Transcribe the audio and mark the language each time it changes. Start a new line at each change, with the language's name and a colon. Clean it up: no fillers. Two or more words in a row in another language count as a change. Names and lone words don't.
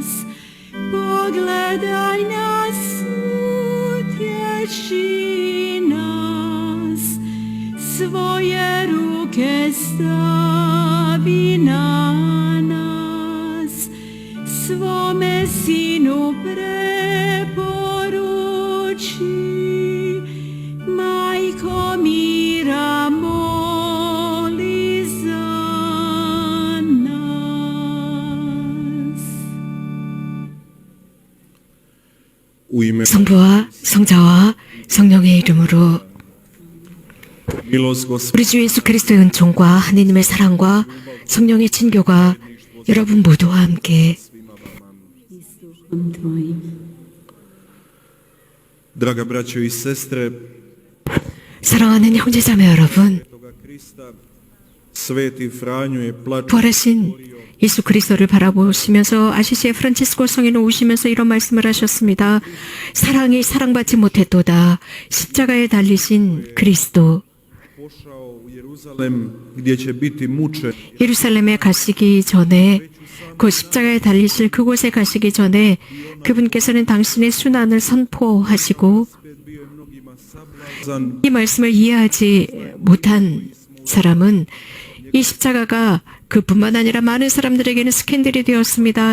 Croatian: Pogledaj nas, utješi nas, svoje ruke stavi na nas, svome sinu preporuči, majko mira moli za nas.
Korean: 성부와 성자와 성령의 이름으로 우리 주 예수 그리스도의 은총과 하느님의 사랑과 성령의 친교가 여러분 모두와 함께
Croatian: Draga braćo i sestre,
Korean: 사랑하는 형제자매 여러분,
Croatian: Sveti Franjo je plačući
Korean: 부활하신 예수 그리스도를 바라보시면서 아시시의 프란치스코 성인은 우시면서 이런 말씀을 하셨습니다. 사랑이 사랑받지 못했도다. 십자가에 달리신 그리스도.
Croatian: pošao u Jeruzalem gdje će biti mučen.
Korean: 예루살렘에 가시기 전에, 그 십자가에 달리실 그곳에 가시기 전에 그분께서는 당신의 순환을 선포하시고 이 말씀을 이해하지 못한 사람은 이 십자가가 그뿐만 아니라 많은 사람들에게는 스캔들이 되었습니다.